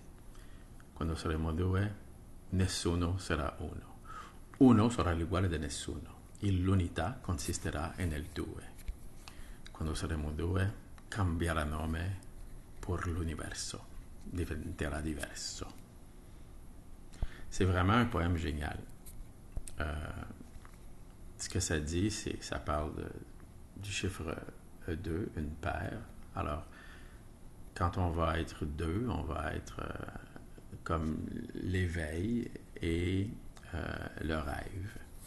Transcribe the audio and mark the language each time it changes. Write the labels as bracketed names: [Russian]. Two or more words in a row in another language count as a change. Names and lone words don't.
[Italian] Quando saremo due, nessuno sarà uno. Uno sarà l'uguale di nessuno. L'unità consisterà nel due. Quando saremo due, cambierà nome pour l'universo. Diventerà diverso. [French] C'est vraiment un poème génial. Ce que ça dit, c'est ça parle du chiffre 2, une paire. Alors, quand on va être deux, on va être comme l'éveil et le rêve.